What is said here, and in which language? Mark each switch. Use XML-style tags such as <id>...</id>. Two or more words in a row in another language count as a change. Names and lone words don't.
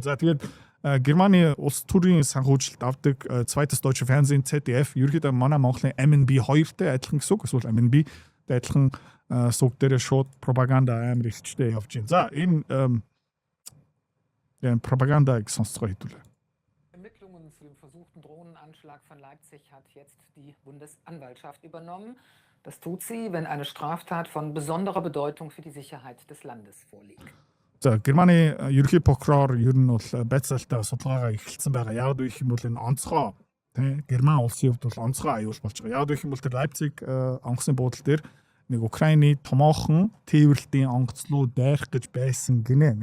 <mn>За тэгээд Германы улс төрийн санхүүжилт авдаг Zweites Deutsche Fernsehen ZDF ерөөдөө манай Монголын MNB 2-тэй адилхан гэсэн үг. Эсвэл MNB-тэй адилхан сүг дээр шууд пропаганда амар ихтэй явж байна. За энэ Propaganda сонсцгоо хэдүүлээ.</mn> <de>Ermittlungen zu dem versuchten Drohnenanschlag von Leipzig hat jetzt die Bundesanwaltschaft übernommen. Das tut sie, wenn eine Straftat von besonderer Bedeutung für die Sicherheit des Landes vorliegt.</de> <mn>За Германы ерөнхий прокурор ер нь бол байцаалтаа судалгаагаа эхэлсэн байгаа. Яг үеийнх юм бол энэ онцгой тий Герман улсын хувьд бол онцгой аюул болж байгаа. Яг үеийнх юм бол тэр Leipzig онгоцны буудлын дээр нэг Украины томоохон тээвэрлтийн онгоцлуу дайрах гэж байсан гинэ.</mn>